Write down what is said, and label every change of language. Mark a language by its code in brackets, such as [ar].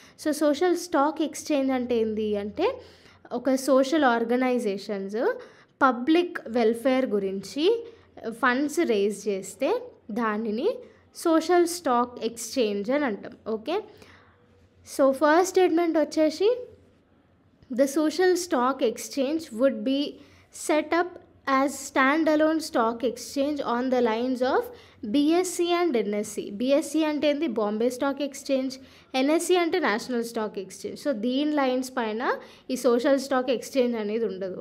[te] So social stock exchange అంటే ఏంటి అంటే, ఒక సోషల్ ఆర్గనైజేషన్స్ పబ్లిక్ వెల్ఫేర్ గురించి ఫండ్స్ రేజ్ చేస్తే దానిని సోషల్ స్టాక్ ఎక్స్చేంజ్ అని అంటాం, ఓకే. [en] so first statement [te] వచ్చేసి, [en] The social stock exchange would be set up as standalone stock exchange on the lines of BSE and NSE. [te] BSE అంటే ఏంది, Bombay stock exchange. NSE అంటే national stock exchange. So దీని lines పైన ఈ social stock exchange అనేది ఉండదు.